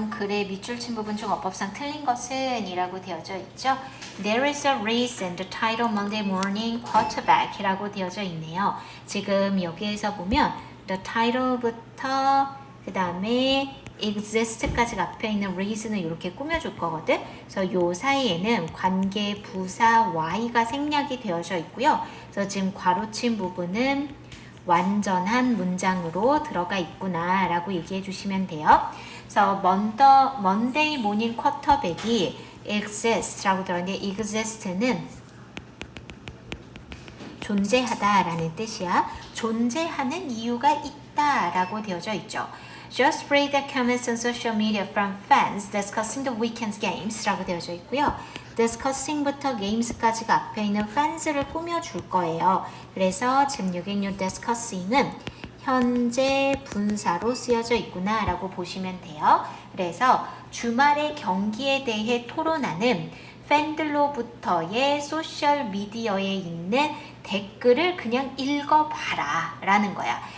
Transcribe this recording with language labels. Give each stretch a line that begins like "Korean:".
Korean: 글의 밑줄 친 부분 중 어법상 틀린 것은 이라고 되어져 있죠.
English: There is a reason the title Monday Morning Quarterback
Korean: 이라고 되어져 있네요. 지금 여기에서 보면 the title부터 그 다음에 exist까지 앞에 있는 reason을 이렇게 꾸며줄 거거든. 그래서 요 사이에는 관계 부사 y가 생략이 되어져 있고요. 그래서 지금 괄호친 부분은 완전한 문장으로 들어가 있구나 라고 얘기해 주시면 돼요. 그래서 Monday Morning Quarterback이 exist라고 들었는데 exist는 존재하다 라는 뜻이야. 존재하는 이유가 있다 라고 되어져 있죠.
English: Just read the comments on social media from fans discussing the weekend's games
Korean: 라고 되어져 있고요. discussing부터 games까지가 앞에 있는 fans를 꾸며줄 거예요. 그래서 지금 여기 있는 discussing은 현재 분사로 쓰여져 있구나 라고 보시면 돼요. 그래서 주말의 경기에 대해 토론하는 팬들로부터의 소셜미디어에 있는 댓글을 그냥 읽어봐라 라는 거야.